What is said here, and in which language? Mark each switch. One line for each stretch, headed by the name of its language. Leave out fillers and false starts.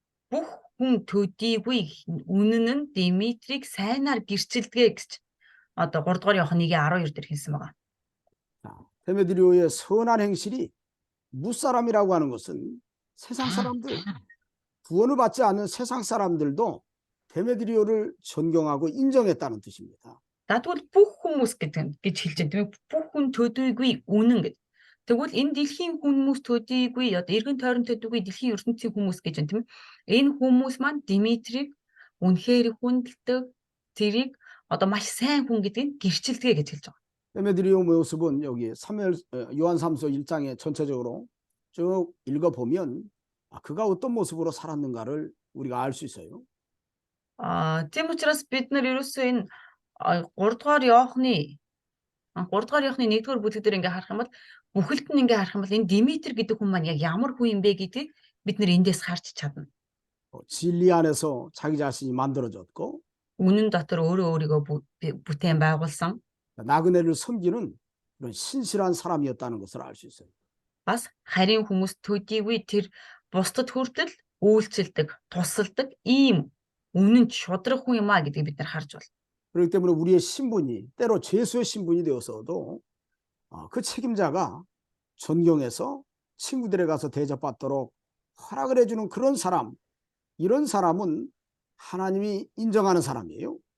Mongolian: бүх хүн төдийгүй үнэн нь Димитрийг сайнаар гэрчилдэг гэж одоо 3 дугаар явах 1-ийн 12 дээр хэлсэн байгаа.
Korean: 자, 데메드리오의 선한 행실이 무사람이라고 하는 것은 세상 사람들, 구원을 받지 않는 세상 사람들도 데메드리오를 존경하고 인정했다는 뜻입니다.
Mongolian: Тэгвэл бүх хүмүүс гэж хэлж байна тийм ээ. Бүх хүн төдийгүй үнэн гэж. Тэгвэл энэ дэлхийн хүмүүс төдийгүй одоо эргэн тойрон төдийгүй дэлхийн ертөнцийн хүмүүс гэж байна тийм ээ. Энэ хүмүүс маань Димитрийг үнэхээр хүндэлдэг, тэрийг одоо маш сайн хүн гэдгийг гэрчилдэг гэж хэлж байгаа.
Korean: 데메드리오 모습은 여기 요한 3서 1장에 전체적으로 쭉 읽어보면 그가 어떤 모습으로 살았는가를 우리가 알 수 있어요.
Mongolian: Тийм учраас бид нар ерөөсөө энэ 3 дугаар явахны 1-р бүлэг дээр ингээ харах юм бол бүхэлд нь ингээ харах юм бол энэ Димитр гэдэг хүн маань яг ямар хүн юм бэ гэдгийг бид нар эндээс харж чадна.
Korean: 진리 안에서 자기 자신이 만들어졌고
Mongolian: Үнэн дотор өөрийгөө бүтээн байгуулсан.
Korean: 나그네를 섬기는 그런 신실한 사람이었다는 것을 알 수 있어요.
Mongolian: Бас харин хүмүүс төдийгүй тэр бусдад хүртэл үйлчлдэг, тусалдаг ийм үнэн шудраг хүн юм а гэдгийг бид нар харж байна.
Korean: 그렇기 때문에 우리의 신분이 때로 죄수의 신분이 되어서도 그 책임자가 존경해서 친구들에 가서 대접받도록 허락을 해주는 그런 사람, 이런 사람은 하나님이 인정하는 사람이에요.